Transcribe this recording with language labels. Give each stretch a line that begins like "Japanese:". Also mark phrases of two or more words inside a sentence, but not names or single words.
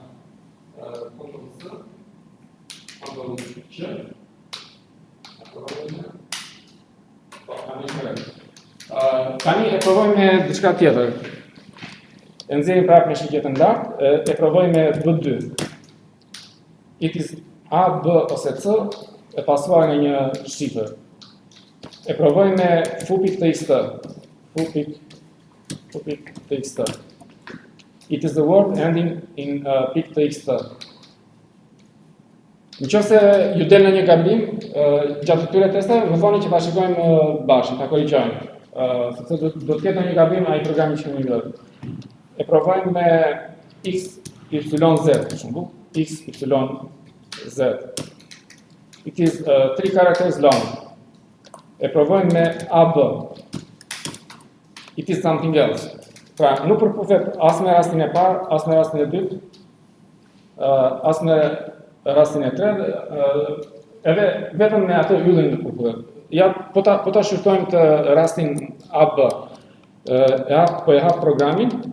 Albanian: Ctrl S, Ctrl Q, tani e provojmë me diçka tjetër. E nxjerrim prapë me shikjetën lart, e provojmë me B2.
English: It is A,
Albanian: B ose C e pasuar nga një shifër. E provojmë me foo.txt. Foo.txt.
English: It is the word ending in .txt.
Albanian: Nëse ju del në një gabim, gjatë këtyre testeve, më thoni që ta shikojmë bashkë, ta korrigjojmë. Sepse do të ketë një gabim ai programi që më lë. E provojmë me x, y, z, për shembull, x, y, z.
English: It is three characters long.
Albanian: E provojmë me AB.
English: It is something else.
Albanian: Pra, nuk përputet as me rastin e parë, as me rastin e dytë, as me rastin e tretë, edhe vetëm me atë yllin nuk përputet. Ja, po ta shqyrtojmë të rastin AB. Po e hap programin.